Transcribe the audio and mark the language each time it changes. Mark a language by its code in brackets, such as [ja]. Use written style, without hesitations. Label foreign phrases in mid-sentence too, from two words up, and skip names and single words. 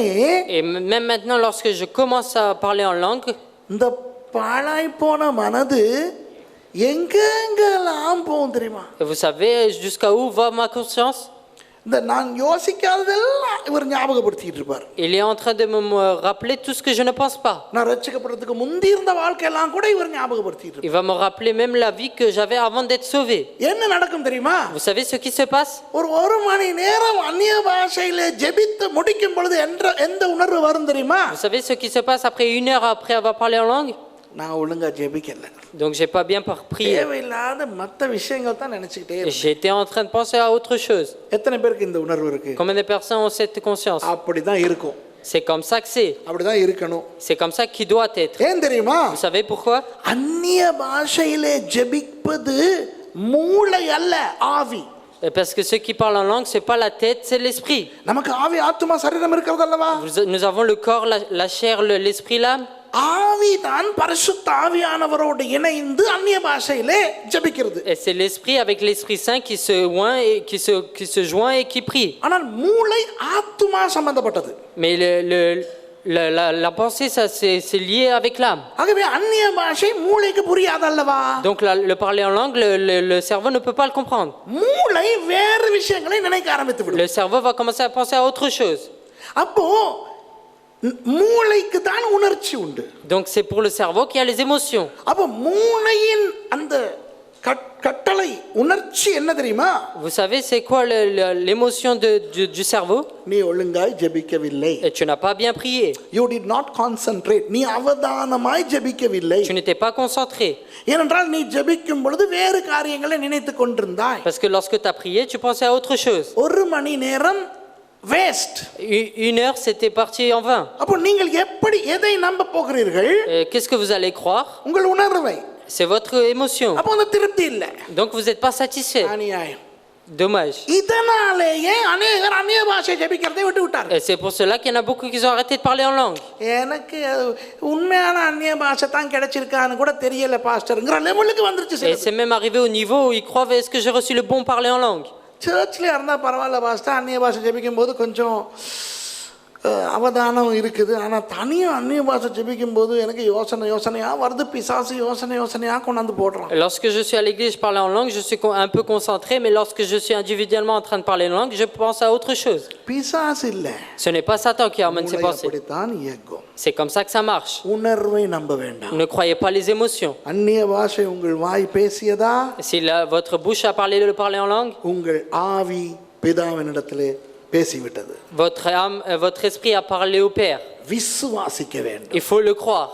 [fr] Et même maintenant, lorsque je commence à parler en langue, [ta] இந்த பாழாய் போன மனது எங்கெங்கெல்லாம் போகும் தெரியுமா? [fr] vous savez jusqu'à où va ma conscience? [ta] இந்த நான் யோசிக்காததெல்லாம் இவர் ஞாபகப்படுத்திட்டு இருப்பார். [fr] Il est en train de me rappeler tout ce que je ne pense pas. [ta] நான் ரட்சிக்கப்படுறதுக்கு முந்தி இருந்த வாழ்க்கையெல்லாம் கூட இவர் ஞாபகப்படுத்திட்டு இருப்பார். [fr] Il va me rappeler même la vie que j'avais avant d'être sauvé. [ta] என்ன நடக்கும் தெரியுமா? [fr] Vous savez ce qui se passe? [ta] ஒரு மணி நேரம் அந்நிய பாஷையில ஜெபித்து முடிக்கும் பொழுது எந்த உணர்வு வரும் தெரியுமா? [fr] Vous savez ce qui se passe après 1 heure après avoir parlé en langue? [ta] நான் ஒழுங்கா ஜெபிக்கல. [fr] Donc j'ai pas bien prié. [ta] தேவையில்லாத மற்ற விஷயங்கள் தான் நினைச்சிட்டே இருக்கேன். [fr] J'étais en train de penser à autre chose. [ta] எத்தனை பேருக்கு இந்த உணர்வு இருக்கு? [fr] Combien de personnes ont cette conscience? [ta] அப்படிதான் இருக்கும். [fr] C'est comme ça que c'est. [ta] அப்படிதான் இருக்கணும். [fr] C'est comme ça qu'il doit être. [ta] ஏன் தெரியுமா? [fr] Vous savez pourquoi? [ta] அந்நிய பாஷையிலே ஜெபிப்பது மூளை அல்ல, ஆவி. [fr] Parce que ceux qui parlent en langue, c'est pas la tête, c'est l'esprit. [ta] நமக்கு ஆவி, ஆத்துமா, சரீரம் இருக்கிறது அல்லவா? [fr] Nous avons le corps, la chair, l'esprit, l'âme. [ta] ஆவி தான் பரிசுத்த ஆவியானவரோடு இணைந்து அந்நிய பாஷையிலே ஜெபிக்கிறது. [fr] Et c'est l'esprit avec l'Esprit Saint qui se joint et qui se joint et qui prie. [ta] ஆனால் மூளை ஆத்துமா சம்பந்தப்பட்டது. [fr] Mais la pensée, ça c'est lié avec l'âme. [ta] ஆகவே அந்நிய பாஷை மூளைக்கு புரியாதல்லவா? [fr] Donc le parler en langue, le cerveau ne peut pas le comprendre. [ta] மூளை வேறு விஷயங்களை நினைக்க ஆரம்பித்து விடும். [fr] Le cerveau va commencer à penser à autre chose. [ta] அப்போ மூளைக்கு தான் உணர்ச்சி உண்டு. [fr] Donc c'est pour le cerveau qu'il y a les émotions. [ta] அப்போ மூளையின் அந்த கட்டளை உணர்ச்சி என்ன தெரியுமா? [fr] Vous savez c'est quoi l'émotion du cerveau? [ta] நீ ஒழுங்காய் ஜெபிக்கவில்லை. [fr] Et tu n'as pas bien prié. [en] You did not concentrate. [ta] நீ அவதானமாய் ஜெபிக்கவில்லை. [fr] Tu n'étais pas concentré. [ta] ஏனென்றால் நீ ஜெபிக்கும் பொழுது வேறு காரியங்களை நினைத்துக் கொண்டிருந்தாய். [fr] Parce que lorsque tu as prié, tu pensais à autre chose. [ta] 1 மணி நேரம் வேஸ்ட். [fr] 1 heure c'était parti en vain. [ta] அப்போ நீங்கள் எப்படி எதை நம்ப போகிறீர்கள்? [fr] Qu'est-ce que vous allez croire? [ta] உங்கள் உணர்வை. [fr] C'est votre émotion. [ta] அப்போ அந்த திருப்தி இல்ல. [fr] Donc vous n'êtes pas satisfait. [ta] அநியாயம். [fr] Dommage. [ta] இதனாலேயே अनेகர் அந்நிய பாஷை ஜெபிக்கிறதை விட்டு விட்டார்கள். [fr] Et c'est pour cela qu'il y en a beaucoup qui ont arrêté de parler en langue. [ta] எனக்கு உண்மையான அந்நிய பாஷை தான் கிடைச்சிருக்கான்னு கூட தெரியல பாஸ்டர்ங்கற லெவலுக்கு வந்துருச்சு. [fr] Et c'est même arrivé au niveau où ils croient est-ce que j'ai reçu le bon parler en langue? [ta] சர்ச்சில் இருந்தால் பரவாயில்ல பாஸ்டர், அந்நிய பாஷை ஜெபிக்கும் போது கொஞ்சம் அவதானம் இருக்குது. ஆனால் தனியாக அந்நிய பாஷை ஜெபிக்கும் போது எனக்கு யோசனையாக வருது, பிசாசு யோசனையாக கொண்டாந்து போடுறான். [fr] Lorsque je suis à l'église, je parle en langue, je suis un peu concentré, mais lorsque je suis individuellement en train de parler en langue, je pense à autre chose. [ta] பிசாசு இல்லை. [fr] Ce n'est pas Satan qui amène ses pensées. [ta] அப்படித்தான் இயக்கும். [fr] C'est comme ça que ça marche. [ta] உணர்வை நம்ப வேண்டாம். [fr] Ne croyez pas les émotions. [ta] அந்நிய பாஷை உங்கள் வாய் பேசியதா? [fr] Si votre bouche a parlé de parler en langue, [ta] உங்கள் ஆவி பிதாவினிடத்திலே பேசிவிட்டது. [fr] Votre âme, votre esprit a parlé au Père. [ta] விசுவாசிக்க வேண்டும். [fr] Il faut le croire.